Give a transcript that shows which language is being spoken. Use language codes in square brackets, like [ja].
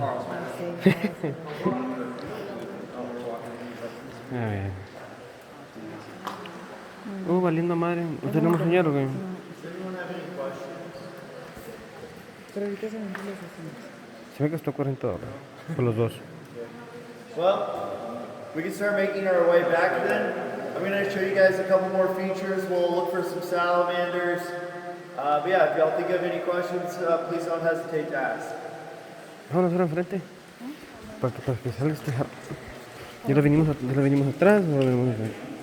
[es] A ver. Valiendo madre. ¿No tenemos señal o qué? Pero ahorita se ven los vecinos. Se me costó $40 por los dos. [en] Well, we can start making our way back then. I'm going to show you guys a couple more features. We'll look for some salamanders. But yeah, if y'all think of any questions, please don't hesitate to ask. [es] Vámonos ahora enfrente. Para que salga este jarro. ¿Ya lo venimos atrás o lo venimos enfrente?